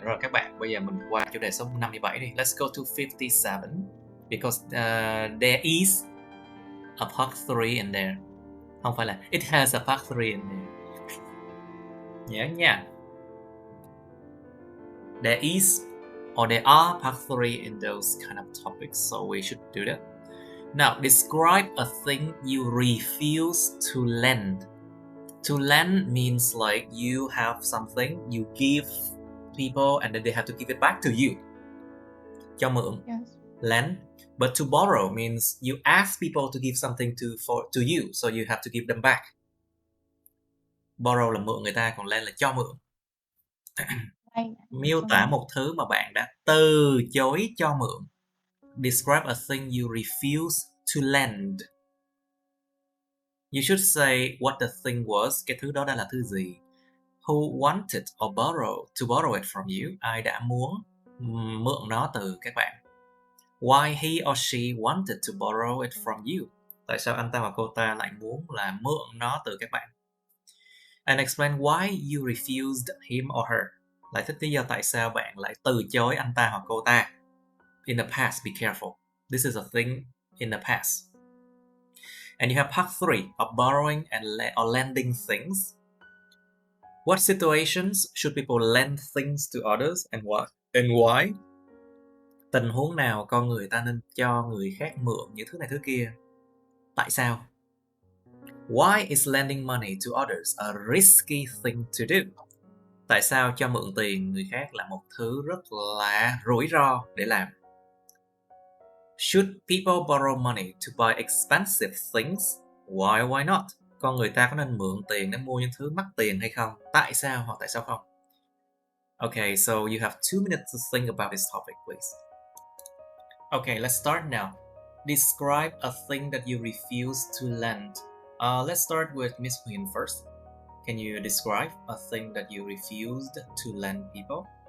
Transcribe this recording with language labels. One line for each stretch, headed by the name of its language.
Vietnamese: Rồi các bạn, bây giờ mình qua chủ đề số 57 đi.
English: Let's go to 57 because there is a part 3 in there.
Vietnamese: Không phải là
English: it has a part 3 in there.
Vietnamese: Nhớ nha.
English: There is or there are part 3 in those kind of topics, so we should do that. Now, describe a thing you refuse to lend. To lend means like you have something, you give people and then they have to give it back to you.
Vietnamese: Cho mượn.
English: Yes. Lend. But to borrow means you ask people to give something to you, so you have to give them back.
Vietnamese: Borrow là mượn người ta, còn lend là cho mượn. Miêu tả một thứ mà bạn đã từ chối cho mượn.
English: Describe a thing you refuse to lend. You should say what the thing was.
Vietnamese: Cái thứ đó đã là thứ gì.
English: Who wanted or to borrow it from you.
Vietnamese: Ai đã muốn mượn nó từ các bạn.
English: Why he or she wanted to borrow it from you.
Vietnamese: Tại sao anh ta hoặc cô ta lại muốn là mượn nó từ các bạn.
English: And explain why you refused him or her.
Vietnamese: Lại thích lý do tại sao bạn lại từ chối anh ta hoặc cô ta.
English: In the past, be careful. This is a thing in the past. And you have part 3 of borrowing or lending things. What situations should people lend things to others and why?
Vietnamese: Tình huống nào con người ta nên cho người khác mượn những thứ này thứ kia? Tại sao?
English: Why is lending money to others a risky thing to do?
Vietnamese: Tại sao cho mượn tiền người khác là một thứ rất là rủi ro để làm?
English: Should people borrow money to buy expensive things? Why not?
Vietnamese: Con người ta có nên mượn tiền để mua những thứ mắc tiền hay không? Tại sao hoặc tại sao không?
English: Okay, so you have 2 minutes to think about this topic, please. Okay, let's start now. Describe a thing that you refuse to lend. Let's start with Miss Huyền first. Can you describe a thing that you refused to lend people?